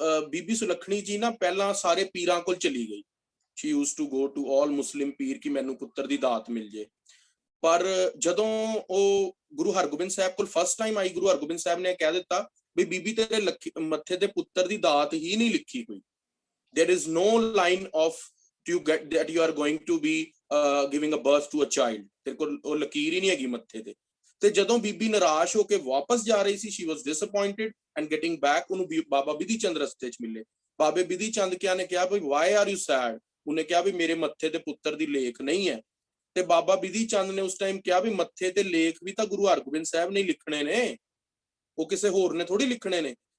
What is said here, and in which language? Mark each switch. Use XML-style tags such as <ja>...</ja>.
<pa>ਬੀਬੀ ਸੁਲੱਖਣੀ ਜੀ ਨਾ ਪਹਿਲਾਂ ਸਾਰੇ ਪੀਰਾਂ ਕੋਲ ਚਲੀ ਗਈ।</pa> <en>she used to go to all Muslim ਪੀਰ</en> <pa>ਕਿ ਮੈਨੂੰ ਪੁੱਤਰ ਦੀ ਦਾਤ ਮਿਲ ਜੇ। ਪਰ ਜਦੋਂ ਉਹ ਗੁਰੂ ਹਰਗੋਬਿੰਦ ਸਾਹਿਬ ਕੋਲ ਫਸਟ ਟਾਈਮ ਆਈ, ਗੁਰੂ ਹਰਗੋਬਿੰਦ ਸਾਹਿਬ ਨੇ ਕਹਿ ਦਿੱਤਾ ਵੀ ਬੀਬੀ ਤੇਰੇ ਮੱਥੇ ਤੇ ਪੁੱਤਰ ਦੀ ਦਾਤ ਹੀ ਨਹੀਂ ਲਿਖੀ ਹੋਈ।</pa> <en>There is no line of to get that you are going to be giving a birth to a child.</en> <pa>ਤੇਰੇ ਕੋਲ ਉਹ ਲਕੀਰ ਹੀ ਨਹੀਂ ਹੈਗੀ ਮੱਥੇ ਤੇ। ਤੇ ਜਦੋਂ ਬੀਬੀ ਨਿਰਾਸ਼ ਹੋ ਕੇ ਵਾਪਸ ਜਾ ਰਹੀ ਸੀ,</pa> <en>she was disappointed and getting back,</en> <pa>ਉਹਨੂੰ ਬਾਬਾ ਬਿਧੀ ਚੰਦ ਰਸਤੇ 'ਚ ਮਿਲੇ। ਬਾਬੇ ਬਿਧੀ ਚੰਦ ਕਿਆ ਨੇ ਕਿਹਾ ਵੀ</pa> <en>why are you sad?</en> <pa>ਉਹਨੇ ਕਿਹਾ ਵੀ ਮੇਰੇ ਮੱਥੇ ਤੇ ਪੁੱਤਰ ਦੀ ਲੇਖ ਨਹੀਂ ਹੈ। ਤੇ ਬਾਬਾ ਬਿਧੀ ਚੰਦ ਨੇ ਉਸ ਟਾਈਮ ਕਿਹਾ ਵੀ ਮੱਥੇ ਤੇ ਲੇਖ ਵੀ ਤਾਂ ਗੁਰੂ ਹਰਗੋਬਿੰਦ ਸਾਹਿਬ ਨੇ ਲਿਖਣੇ ਨੇ, ਉਹ ਕਿਸੇ ਹੋਰ ਨੇ ਥੋੜੀ ਲਿਖਣੇ ਨੇ।</pa>